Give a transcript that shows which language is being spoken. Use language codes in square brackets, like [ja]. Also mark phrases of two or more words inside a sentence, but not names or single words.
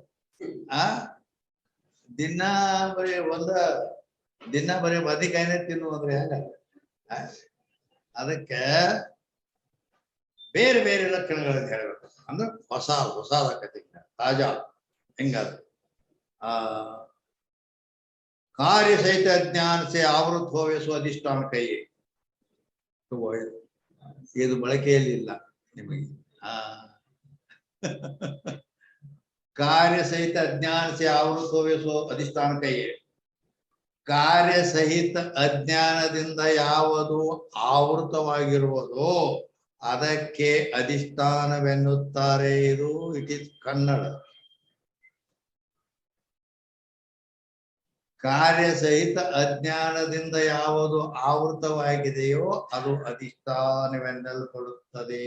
[kn] ದಿನ ಬರೀ ಬದಿಕಾಯಿನೇ ತಿನ್ನುವಂದ್ರೆ ಹೆಂಗ? ಅದಕ್ಕೆ ಬೇರೆ ಬೇರೆ ಲಕ್ಷಣಗಳನ್ನು ಹೇಳ್ಬೇಕು. ಅಂದ್ರೆ ಹೊಸದಾಕತಿ, ತಾಜಾ ಹೆಂಗದ. [hi] कार्य सहित अज्ञान से आवृत होवे सो अधिष्ठान कहिए. [kn] ಇದು ಬಳಕೆಯಲ್ಲಿಲ್ಲ ನಿಮಗೆ. [hi] कार्य सहित अज्ञान से आवृत होवे सो अधिष्ठान कहिए. [kn] ಕಾರ್ಯ ಸಹಿತ ಅಜ್ಞಾನದಿಂದ ಯಾವುದು ಆವೃತವಾಗಿರುವುದೋ ಅದಕ್ಕೆ ಅಧಿಷ್ಠಾನವೆನ್ನುತ್ತಾರೆ. ಇದು [en] it is [kn] ಕನ್ನಡ. ಕಾರ್ಯ ಸಹಿತ ಅಜ್ಞಾನದಿಂದ ಯಾವುದು ಆವೃತವಾಗಿದೆಯೋ ಅದು ಅಧಿಷ್ಠಾನವೆನ್ನಲ್ಪಡುತ್ತದೆ.